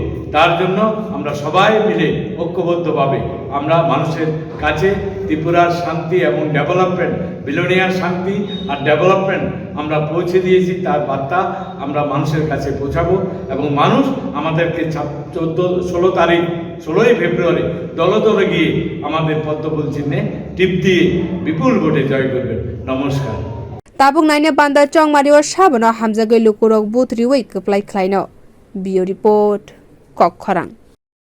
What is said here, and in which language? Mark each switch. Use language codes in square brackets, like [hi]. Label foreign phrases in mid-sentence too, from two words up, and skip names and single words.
[bn] তার জন্য আমরা সবাই মিলে ঐক্যবদ্ধভাবে আমরা মানুষের কাছে ত্রিপুরার শান্তি এবং ডেভেলপমেন্ট বিলোনিয়ার শান্তি আর ডেভেলপমেন্ট আমরা পৌঁছে দিয়েছি। তার বার্তা আমরা মানুষের কাছে পৌঁছাবো এবং মানুষ আমাদেরকে 16ই ফেব্রুয়ারি দলে দলে গিয়ে আমাদের পদ্মফুল চিহ্নে টিপ দিয়ে বিপুল ভোটে জয় করবেন। নমস্কার। [trp] tabok naina bandar chongmari o sabono hamjaknai lukurok buthriwi kwplai khlaino bio report kok khorang।